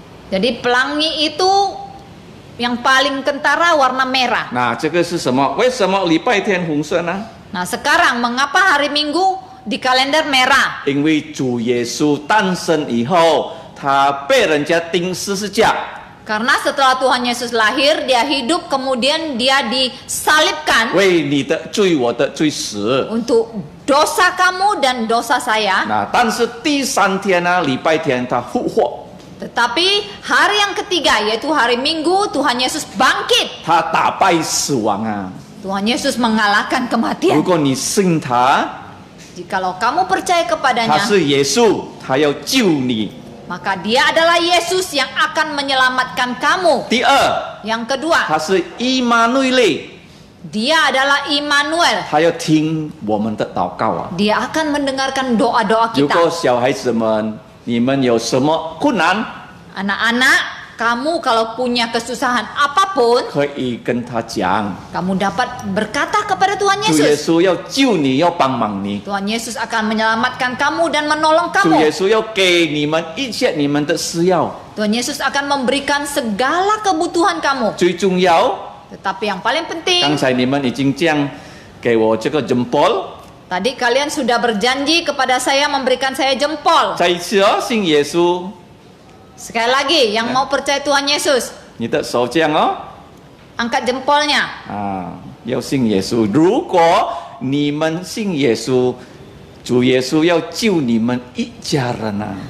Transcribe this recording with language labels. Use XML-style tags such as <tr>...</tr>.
<id>Jadi pelangi itu yang paling kentara warna merah.</id> <zh>那这个是什么？为什么礼拜天红色呢？</zh> <id>Nah sekarang mengapa hari Minggu di kalender merah?</id> <zh>因为主耶稣诞生以后，他被人家钉十字架。</zh> <id>Karena setelah Tuhan Yesus lahir, dia hidup, kemudian dia disalibkan</id> <zh>为你的罪，我的罪死。</zh> <id>untuk dosa kamu dan dosa saya.</id> <zh>但是第三天呢，礼拜天他复活，</zh> <id>Tetapi hari yang ketiga yaitu hari Minggu, Tuhan Yesus bangkit.</id> <zh>他打败死亡啊！</zh> <id>Tuhan Yesus mengalahkan</id> <zh>如</zh> <id>kematian.</id> <zh>果你信他，</zh> <id>Jikalau kamu percaya</id> <zh>他</zh> <id>kepadanya,</id> <zh>是耶稣，他要救你。</zh> <id>maka dia adalah Yesus yang akan menyelamatkan kamu.</id> <zh>第二，</zh> <id>Yang kedua,</id> <zh>他是以马内利，</zh> <id>dia adalah Immanuel.</id> <zh>他要听我们的祷告啊！</zh> <id>Dia akan mendengarkan doa-doa</id> <zh>如果小孩子们，你们有什么困难，</zh> <id>Anak-anak, kamu kalau punya kesusahan apapun,</id> <zh>可以跟他讲。</zh> <id>kamu dapat berkata kepada Tuhan</id> <zh>主耶</zh> <id>Yesus.</id> <zh>稣要救你，要帮忙你。</zh> <id>Tuhan Yesus akan menyelamatkan kamu dan menolong</id> <zh>主耶</zh> <id>kamu.</id> <zh>稣要给你们一切你们的需要。</zh> <id>Tuhan Yesus akan memberikan segala kebutuhan kamu.</id> <zh>最重要，</zh> <id>Tetapi yang paling</id> <zh>刚</zh> <id>penting,</id> <zh>才你们已经这样给我这个 jempol，</zh> <id>tadi kalian sudah berjanji kepada saya memberikan saya jempol.</id> <zh>再一次信耶稣，</zh> <id>Sekali lagi, yang mau percaya Tuhan Yesus,</id> <zh>你的手这样</zh> <id>angkat jempolnya.</id> <zh>要信耶稣。如果你们信耶稣，主耶稣要救你们一家人啊！</zh>